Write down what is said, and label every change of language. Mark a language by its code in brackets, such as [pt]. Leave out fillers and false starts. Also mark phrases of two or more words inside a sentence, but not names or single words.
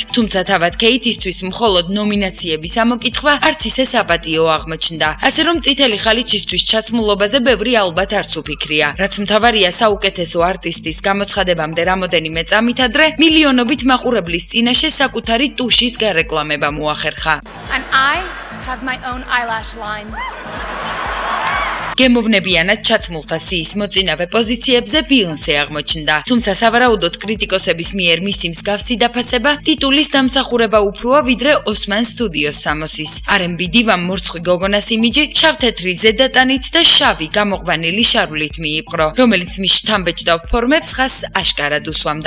[ka] თუმცა თავად კეითისთვის მხოლოდ ნომინაციების ამოკითხვა არც ისე საპატიო აღმოჩნდა. ასე რომ წითელი ხალიჩისთვის ჩაცმულობაზე ბევრი ალბათ არც უფიქრია. რაც მთავარია, საუკეთესო არტისტის გამოცხადებამდე რამოდენიმე წამით ადრე მილიონობით მაყურებლის წინაშე საკუთარი ტუშის რეკლამება მოახერხა. [en] And I have my own eyelash line. [ka] გემოვნებიანად ჩაცმულთა სიის მოწინავე პოზიციებზე ბიონსე აღმოჩნდა. თუმცა სავარაუდოდ კრიტიკოსების მიერ მისი მსგავსი დაფასება ტიტულის დამსახურება უფროა ვიდრე ოსმან სტუდიოს სამოსის. R&B დივამ მორცხვი გოგონას იმიჯი შავ-თეთრი ზედატანით და შავი გამოყვანილი შარვლით მიიპყრო, რომელიც მის შთამბეჭდავ ფორმებს ხაზს აშკარად უსვამდა.